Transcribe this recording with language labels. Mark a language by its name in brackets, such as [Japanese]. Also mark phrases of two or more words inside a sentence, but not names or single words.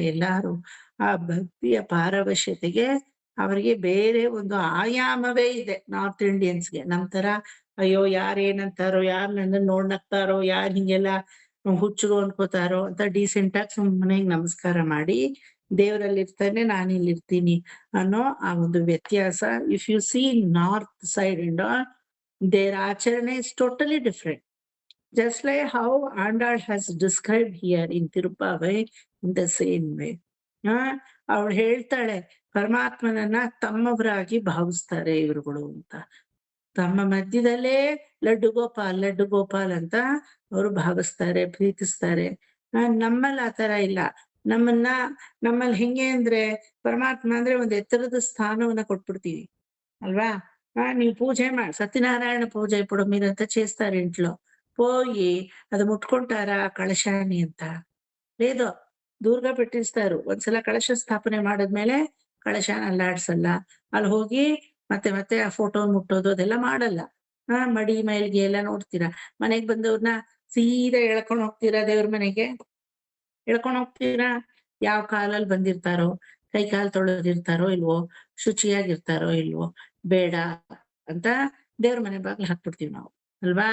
[Kannada] ಎಲ್ಲಾರು ಆ ಭಕ್ತಿಯ ಪಾರವಶ್ಯತೆಗೆ ಅವರಿಗೆ ಬೇರೆ ಒಂದು ಆಯಾಮವೇ ಇದೆ [English] North Indians. [Kannada] ನಮ್ ತರ ಅಯ್ಯೋ ಯಾರೇನಂತಾರೋ, ಯಾರ್ ನನ್ನ ನೋಡ್ನಕ್ತಾರೋ, ಯಾರ್ ಹಿಂಗೆಲ್ಲ ಹುಚ್ಚರು ಅನ್ಕೋತಾರೋ ಅಂತ ಡೀಸೆಂಟ್ ಆಗಿ ಸುಮ್ಮನೆ ನಮಸ್ಕಾರ ಮಾಡಿ ದೇವರಲ್ಲಿ ಇರ್ತಾನೆ, ನಾನು ಇಲ್ಲಿ ಇರ್ತೀನಿ ಅನ್ನೋ ಆ ಒಂದು ವ್ಯತ್ಯಾಸ. [English] if you see north side and all, their ಆಚರಣೆ is totally different. Just like how Andal has described here in Tirupavai in the same way. [Kannada] ಅವಳು ಹೇಳ್ತಾಳೆ, ಪರಮಾತ್ಮನನ್ನ ತಮ್ಮವರಾಗಿ ಭಾವಿಸ್ತಾರೆ ಇವ್ರುಗಳು ಅಂತ. ತಮ್ಮ ಮಧ್ಯದಲ್ಲೇ ಲಡ್ಡು ಗೋಪಾಲ್ ಅಂತ ಅವರು ಭಾವಿಸ್ತಾರೆ, ಪ್ರೀತಿಸ್ತಾರೆ. ನಮ್ಮಲ್ಲಿ ಆತರ ಇಲ್ಲ. ನಮ್ಮಲ್ಲಿ ಹೆಂಗೆ ಅಂದ್ರೆ ಪರಮಾತ್ಮ ಅಂದ್ರೆ ಒಂದ್ ಎತ್ತರದ ಸ್ಥಾನವನ್ನ ಕೊಟ್ಬಿಡ್ತೀವಿ ಅಲ್ವಾ. [Telugu] ನೀವು పూజ సత్యనారాయణ పూజ ఇప్పుడు మీరంతా చేస్తారు ఇంట్లో. పోయి అది ముట్టుకుంటారా కలశాన్ని ಅಂತ? లేదు, దూరంగా పెట్టಿಸ್ತಾರು. [Kannada] ಒಂದ್ಸಲ ಕಳಶ ಸ್ಥಾಪನೆ ಮಾಡಿದ್ಮೇಲೆ ಕಳಶನ ಅಲ್ಲಾಡ್ಸಲ್ಲ. ಅಲ್ಲಿ ಹೋಗಿ ಮತ್ತೆ ಮತ್ತೆ ಆ ಫೋಟೋ ಮುಟ್ಟೋದು ಅದೆಲ್ಲ ಮಾಡಲ್ಲ. ಮಡಿ ಮೈಲ್ಗೆ ಎಲ್ಲ ನೋಡ್ತೀರಾ. ಮನೆಗ್ ಬಂದವ್ರನ್ನ ಸೀದಾ ಎಳ್ಕೊಂಡ್ ಹೋಗ್ತೀರಾ ದೇವ್ರ ಮನೆಗೆ? ಎಳ್ಕೊಂಡ್ ಹೋಗ್ತೀರಾ? ಯಾವ ಕಾಲಲ್ಲಿ ಬಂದಿರ್ತಾರೋ, ಕೈ ಕಾಲು ತೊಳೆದಿರ್ತಾರೋ ಇಲ್ವೋ, ಶುಚಿಯಾಗಿರ್ತಾರೋ ಇಲ್ವೋ, ಬೇಡ ಅಂತ ದೇವ್ರ ಮನೆ ಬಾಗ್ಲು ಹಾಕ್ಬಿಡ್ತೀವಿ ನಾವು ಅಲ್ವಾ?